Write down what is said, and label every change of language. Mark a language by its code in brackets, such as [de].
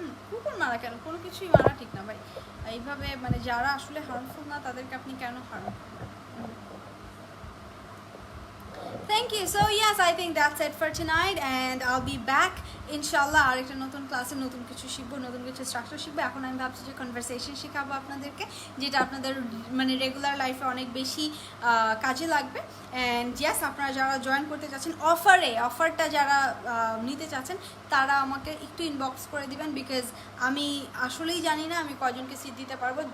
[bn] কুকুর মারা কেন, কোনো কিছুই মারা ঠিক না ভাই। এইভাবে মানে যারা আসলে হার্মফুল না তাদেরকে আপনি কেন হার্ম করবেন? [en] Thank you. So yes, I think that's it for tonight and I'll be back [bn] ইনশাল্লাহ আরেকটা নতুন ক্লাসে নতুন কিছু শিখবো, নতুন কিছু স্ট্রাকচার শিখবো। এখন আমি ভাবছি যে কনভারসেশন শেখাবো আপনাদেরকে, যেটা আপনাদের মানে রেগুলার লাইফে অনেক বেশি কাজে লাগবে। অ্যান্ড ইয়েস, আপনারা যারা জয়েন করতে চাচ্ছেন অফারটা যারা নিতে চাচ্ছেন তারা আমাকে একটু ইনবক্স করে দিবেন, বিকজ আমি আসলেই জানি না আমি কয়জনকে সিট দিতে পারবো।